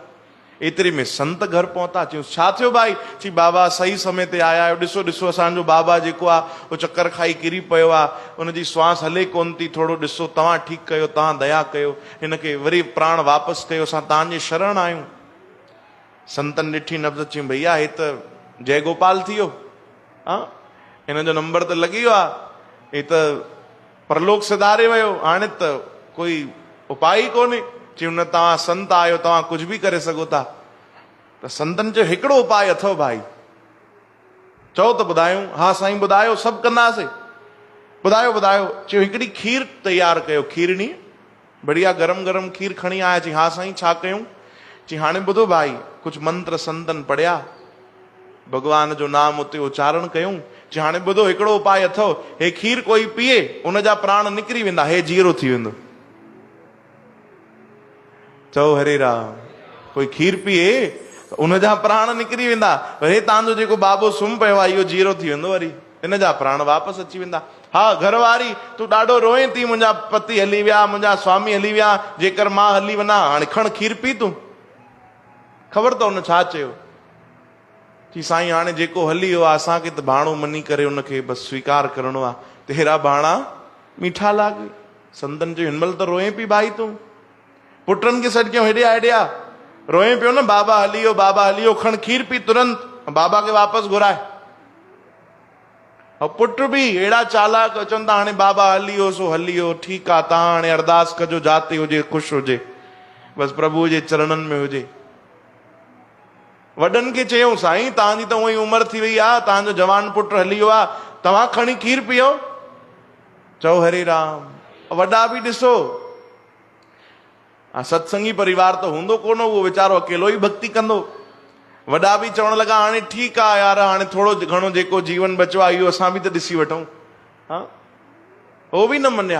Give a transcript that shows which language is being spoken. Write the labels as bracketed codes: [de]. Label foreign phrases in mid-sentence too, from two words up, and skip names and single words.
[sd] एतिरे में संत घर पहुता। चयूं छा थियो भाई? चई बाबा सही समय ते आया आहियो, ॾिसो ॾिसो असांजो बाबा जेको आहे उहो चक्कर खाई किरी पियो आहे, उनजी श्वास हले कोन थी, थोरो ॾिसो, तव्हां ठीकु कयो, तव्हां दया कयो, हिनखे वरी प्राण वापसि कयो, असां तव्हांजे शरण आहियूं। संतन ॾिठी नब्ज़, चई भैया हे त जय गोपाल थी वियो, हा हिन जो नंबर त लॻी वियो आहे, हे त परलोक सिधारे वियो, हाणे त कोई उपाय ई कोन्हे। चयूं न तव्हां संत आहियो, तव्हां कुझु बि करे सघो था। त संतन चयो हिकिड़ो उपाय अथव भाई, चओ त ॿुधायूं। हा साईं ॿुधायो, सभु कंदासीं, ॿुधायो ॿुधायो। चयो हिकिड़ी खीर तयारु कयो, खीरणी बढ़िया गरम गरम खीर खणी आया। चई हा साईं छा कयूं? चई हाणे ॿुधो भाई, कुझु मंत्र संतन पढ़िया, भगवान जो नाम उते उच्चारण कयूं। चई हाणे ॿुधो हिकिड़ो उपाय अथव, हे खीर कोई पीए उनजा प्राण निकिरी वेंदा, हे जीरो थी वेंदो। चओ हरे राम। कोई खीर पीए उनजा प्राण निकिरी वेंदा, हे तव्हांजो जेको बाबो सुम्ही पियो आहे इहो जीरो थी वेंदो, वरी इन जा प्राण वापसि अची वेंदा। हा घरवारी तूं ॾाढो रोए थी, मुंहिंजा पति हली विया, मुंहिंजा स्वामी हली विया, जेकर मां हली वञा, हाणे खण खीर पी तूं। ख़बर अथव हुन छा चयो? कि साईं हाणे जेको हली वियो आहे असांखे त भाणो मञी करे उनखे बसि स्वीकार करिणो आहे, [pa] ਤੇਰਾ ਭਾਣਾ ਮੀਠਾ ਲਾਗੇ। [sd] संतन चयो हिनमहिल त रोए पई भाई तूं, पुटनि खे सॾ कयो हेॾे हेॾिया, रोए पियो न बाबा हली वियो, बाबा हली वियो, खण खीर पी तुरंत, बाबा खे वापसि घुराए। ऐं पुट बि अहिड़ा चालाक चवनि था हाणे बाबा हली वियो सो हली वियो, ठीकु आहे, तव्हां हाणे अरदास कजो जाते हुजे ख़ुशि हुजे, बसि प्रभुअ जे चरणनि में हुजे। वॾनि खे चयूं साईं तव्हांजी त उहा ई उमिरि थी वई आहे, तव्हांजो जवान पुट हली वियो आहे, तव्हां खणी खीर पीओ। चओ हरे राम। वॾा बि ॾिसो, सत्संगी परिवार त हूंदो कोन, उहो वीचारो अकेलो ई भक्ति कंदो। वॾा बि चवण लॻा हाणे ठीकु आहे यार, हाणे थोरो घणो जेको जीवन बचियो आहे इहो असां बि त ॾिसी वठूं। हा उहो बि न मञिया।